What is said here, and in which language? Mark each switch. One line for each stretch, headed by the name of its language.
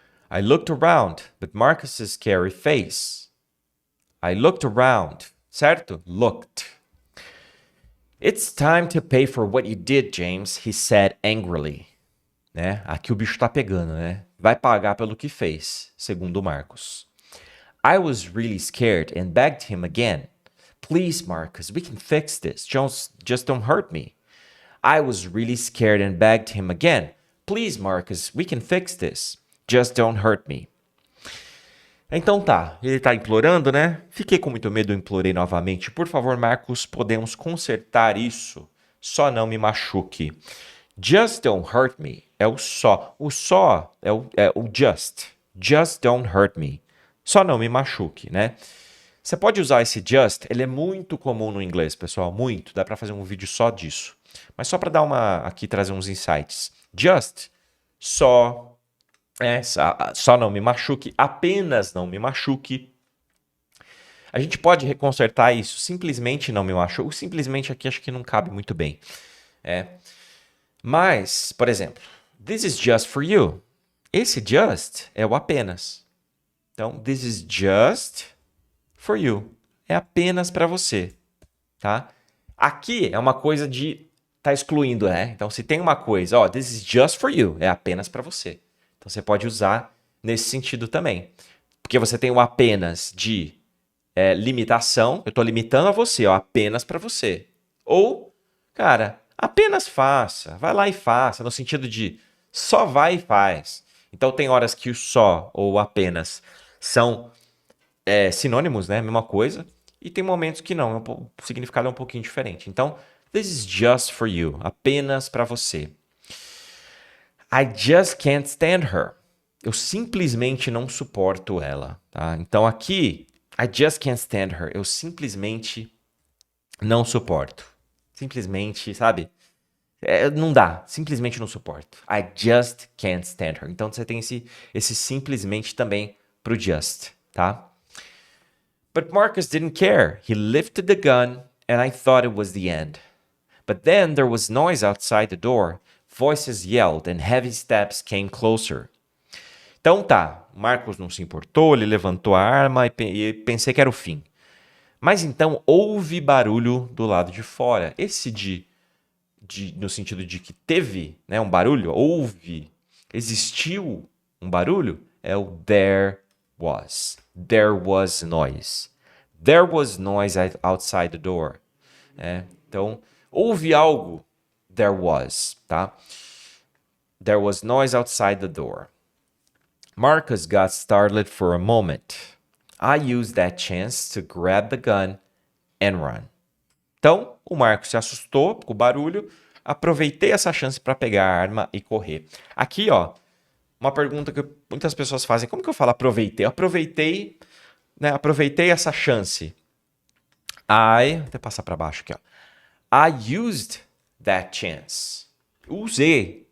English: I looked around, but Marcus's scary face. I looked around. Certo? Looked. It's time to pay for what you did, James, he said angrily.
Portuguese: Né? Aqui o bicho tá pegando, né? Vai pagar pelo que fez, segundo Marcus.
English: I was really scared and begged him again. Please, Marcus, we can fix this. Just don't hurt me. I was really scared and begged him again. Please, Marcus, we can fix this. Just don't hurt me.
Portuguese: Então tá, ele tá implorando, né? Fiquei com muito medo, implorei novamente. Por favor, Marcus, podemos consertar isso. Só não me machuque.
English: Just don't hurt me
Portuguese: é o só. O só é o just.
English: Just don't hurt me.
Portuguese: Só não me machuque, né? Você pode usar esse just, ele é muito comum no inglês, pessoal, muito. Dá para fazer um vídeo só disso. Mas só para dar aqui trazer uns insights. Just, só, só não me machuque, apenas não me machuque. A gente pode consertar isso, simplesmente não me machuque. O simplesmente aqui acho que não cabe muito bem. Mas, por exemplo,
English: this is just for you.
Portuguese: Esse just é o apenas.
English: Então, this is just for you.
Portuguese: É apenas para você, tá? Aqui é uma coisa de tá excluindo, né? Então, se tem uma coisa, ó,
English: this is just for you,
Portuguese: é apenas para você. Então, você pode usar nesse sentido também. Porque você tem o apenas de limitação, eu tô limitando a você, ó, apenas para você. Ou, cara, apenas faça, vai lá e faça, no sentido de só vai e faz. Então, tem horas que o só ou o apenas são sinônimos, né? Mesma coisa. E tem momentos que não, o significado é um pouquinho diferente.
English: Então, this is just for you.
Portuguese: Apenas para você.
English: I just can't stand her.
Portuguese: Eu simplesmente não suporto ela. Tá?
English: Então, aqui, I just can't stand her.
Portuguese: Eu simplesmente não suporto. Simplesmente, sabe? Não dá. Simplesmente não suporto.
English: I just can't stand her.
Portuguese: Então, você tem esse simplesmente também pro just, tá?
English: But Marcus didn't care. He lifted the gun and I thought it was the end. But then there was noise outside the door. Voices yelled and heavy steps came closer.
Portuguese: Então tá, Marcos não se importou, ele levantou a arma e pensei que era o fim. Mas então houve barulho do lado de fora. Esse no sentido de que teve, né, um barulho, houve, existiu um barulho, é o
English: there was. There was noise. There was noise outside the door.
Portuguese: Então, houve algo,
English: there was, tá? There was noise outside the door. Marcus got startled for a moment. I used that chance to grab the gun and run.
Portuguese: Então, o Marcos se assustou com o barulho, aproveitei essa chance para pegar a arma e correr. Aqui, ó, uma pergunta que muitas pessoas fazem, como que eu falo aproveitei? Eu aproveitei, né, aproveitei essa chance. Vou até passar para baixo aqui, ó.
English: I used that chance.
Portuguese: Usei.